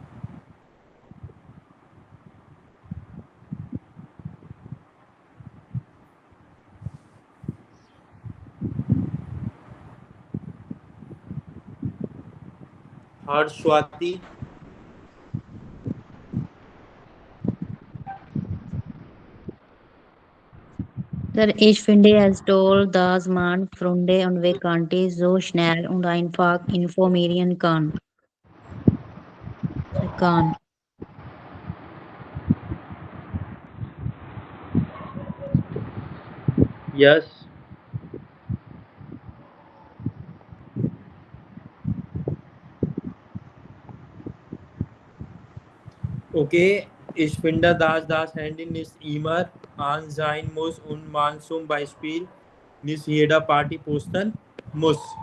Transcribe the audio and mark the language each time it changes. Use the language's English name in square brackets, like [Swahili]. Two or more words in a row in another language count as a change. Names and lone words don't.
[German] Harsh, Swati. [English] Sir, [German] ich finde es toll, dass man Freunde und Bekannte so schnell und einfach informieren kann. Sir, kann. [English] Yes. Okay. [German] Ich finde, dass das Handy nicht immer an sein muss und man zum Beispiel nicht jeder Party posten muss.